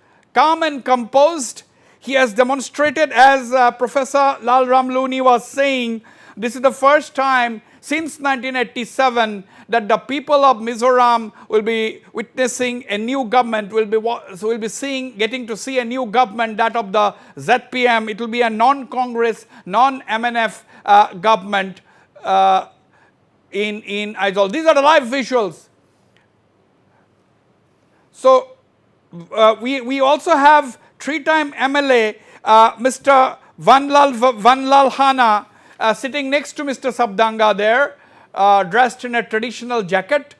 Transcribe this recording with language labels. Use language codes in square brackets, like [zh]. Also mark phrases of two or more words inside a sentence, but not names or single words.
[en] He has demonstrated, as Professor Lalram Looney was saying, this is the first time since 1987 that the people of Mizoram will be witnessing a new government, getting to see a new government, that of the ZPM. It will be a non-Congress, non-MNF government in Aizawl. These are the live visuals. So we also have three-time MLA Mr. Vanlal Hana sitting next to Mr. Sabdanga there, dressed in a traditional jacket.